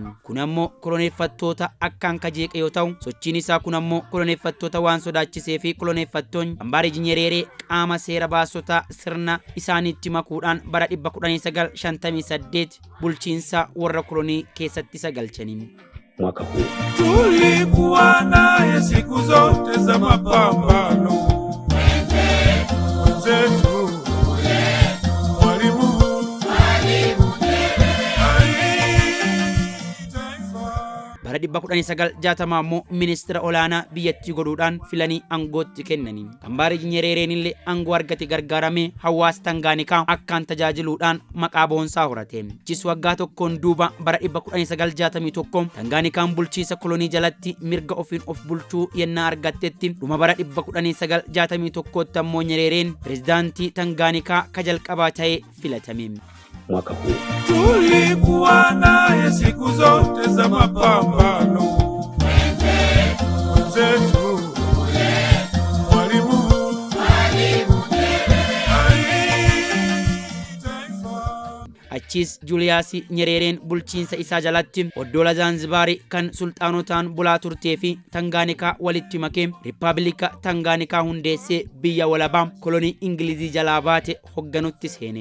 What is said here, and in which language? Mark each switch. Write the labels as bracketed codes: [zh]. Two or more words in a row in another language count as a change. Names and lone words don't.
[om] Kun ammoo koloneeffattoota akkaan kajeeqe yoo ta'u sochiin isaa kun ammoo koloneeffattoota waan sodaachisee fi koloneeffattoonni Kambaarij Nyereree qaama seera baasota sirna isaaniitti makuudhaan bara 1958 bulchiinsa warra kolonii keessatti sagalchaniin. [sw] Mwaka huu tulikuwa naye siku zote za mapambano. Mwenzetu Mwalimu [om] bara 1960 ammoo ministeera olaanaa biyyattii godhuudhaan filanii aangootti kennanii. Kambaarij Nyerereen illee aangoo argate gargaaramee hawaasa Tangaanikaa akkaan tajaajiluudhaan maqaa boonsaa horate. Achis waggaa tokkoon duuba bara 1961 Tangaanikaan bulchiinsa kolonii jalatti mirga ofiin of bulchuu yennaa argattetti dhuma bara 1961tti ammoo Nyerereen pirezidaantii Tangaanikaa ka jalqabaa ta'ee filatame. [sw] Mwaka huu tulikuwa naye siku zote za mapambano. Mwenzetu Mwalimu [om] achis Juuliyaas Nyerereen bulchiinsa isaa jalatti oddola Zanzibaari kan sultaanotaan bulaa turtee fi Tangaanikaa walitti makee Riippaabilika Tangaanikaa hundeessee biyya walabaa kolonii Ingilizii jalaa baate hoogganutti seene.